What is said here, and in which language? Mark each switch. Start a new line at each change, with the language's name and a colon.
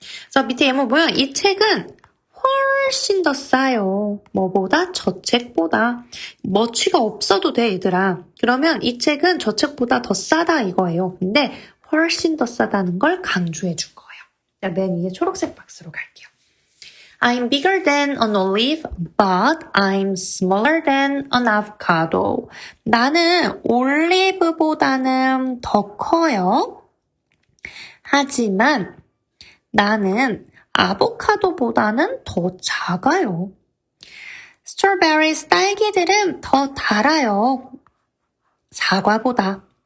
Korean: 그래서 밑에 예문 보면 이 책은 훨씬 더 싸요. 뭐보다? 저 책보다. 머치가 없어도 돼, 얘들아. 그러면 이 책은 저 책보다 더 싸다 이거예요. 근데 훨씬 더 싸다는 걸 강조해 줄 거예요. 자, 맨 위에 초록색 박스로 갈게요.
English: I'm bigger than an olive, but I'm smaller than an avocado.
Korean: 나는 올리브보다는 더 커요. 하지만 나는 아보카도보다는 더 작아요. Strawberries, 딸기들은 더 달아요. 사과보다.